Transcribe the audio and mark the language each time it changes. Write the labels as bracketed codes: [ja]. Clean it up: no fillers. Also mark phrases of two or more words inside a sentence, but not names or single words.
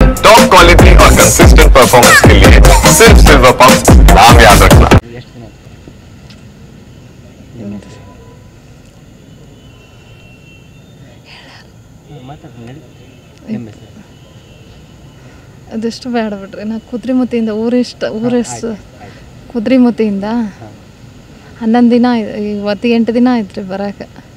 [en] top quality [hi] और [en] consistent performance [hi] के लिए सिर्फ सिल्वर पंप नाम याद रखना। [kn] ಅದೆಷ್ಟು ಬೇಡ ಬಿಡ್ರಿ. ನಾ ಕುದ್ರೆಮುತ್ತಿಯಿಂದ ಊರೆಷ್ಟು ಕುದ್ರೆಮುತ್ತಿಯಿಂದ 11 ದಿನ ಇವತ್ತು 8 ದಿನ ಆಯ್ತು ರೀ ಬರೋಕೆ.